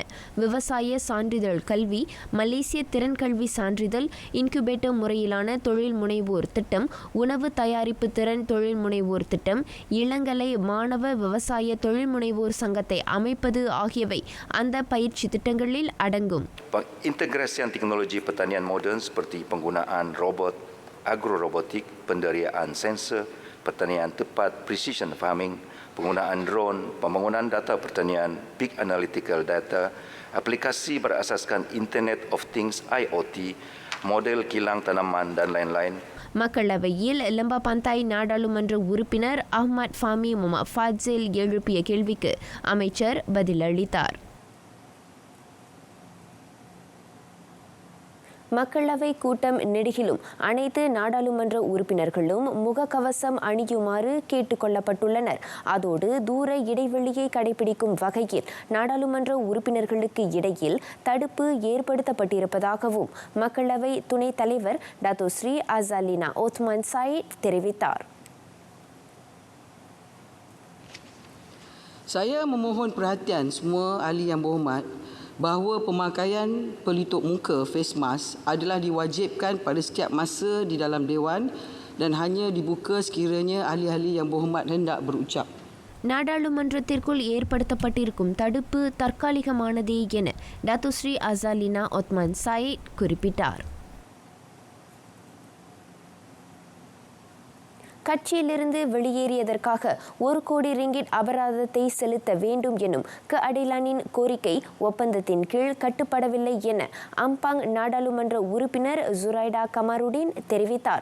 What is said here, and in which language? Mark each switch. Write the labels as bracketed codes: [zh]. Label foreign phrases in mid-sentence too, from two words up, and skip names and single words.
[ta] விவசாய சான்றிதழ் கல்வி, மலேசிய திறன் கல்வி சான்றிதழ், இன்குபேட்டர் முறையிலான தொழில் முனைவோர் திட்டம், உணவு தயாரிப்பு திறன் தொழில் முனைவோர் திட்டம், இளங்கலை மாணவ விவசாய தொழில் முனைவோர் சங்கத்தை அமைப்பது ஆகியவை அந்த பயிற்சி திட்டங்களில் அடங்கும். [ms] Pengintegrasian teknologi pertanian moden seperti penggunaan robot, agrorobotik, penderiaan sensor, pertanian tepat, [en] precision farming, [ms] penggunaan drone, pembangunan data pertanian, [en] big analytical data, [ms] aplikasi berasaskan [en] Internet of Things IoT, [ms] model kilang tanaman dan lain-lain. [ta] மக்களவையில் லம்பா பந்தாய் நாடாளுமன்ற உறுப்பினர் அஹ்மத் ஃபாமி முகமது ஃபாசில் எழுப்பிய கேள்விக்கு அமைச்சர் பதிலளித்தார். மக்களவை கூட்டம் நெடுகிலும் அனைத்து நாடாளுமன்ற உறுப்பினர்களும் முகக்கவசம் அணியுமாறு கேட்டுக்கொள்ளப்பட்டுள்ளனர். அதோடு தூர இடைவெளியை கடைபிடிக்கும் வகையில் நாடாளுமன்ற உறுப்பினர்களுக்கு இடையில் தடுப்பு ஏற்படுத்தப்பட்டிருப்பதாகவும் மக்களவை துணைத் தலைவர் டத்துஸ்ரீ அசாலினா ஓத்மான் சாயிட் தெரிவித்தார். [ms] Saya memohon perhatian semua ahli yang berhormat bahawa pemakaian pelitup muka [en] face mask [ms] adalah diwajibkan pada setiap masa di dalam Dewan dan hanya dibuka sekiranya ahli-ahli yang berhormat hendak berucap. [ta] நாடாளுமன்றத்திற்குள் ஏற்படுத்தப்பட்டிருக்கும் தடுப்பு தற்காலிகமானதே என டத்துஸ்ரீ அசாலினா ஒத்மான் சாயிட் குறிப்பிட்டார். கட்சியிலிருந்து வெளியேறியதற்காக 1 கோடி ரிங்கிட் அபராதத்தை செலுத்த வேண்டும் எனும் அடிலானின் கோரிக்கை ஒப்பந்தத்தின் கீழ் கட்டுப்படவில்லை என அம்பாங் நாடாளுமன்ற உறுப்பினர் ஜுரைடா கமாருடின் தெரிவித்தார்.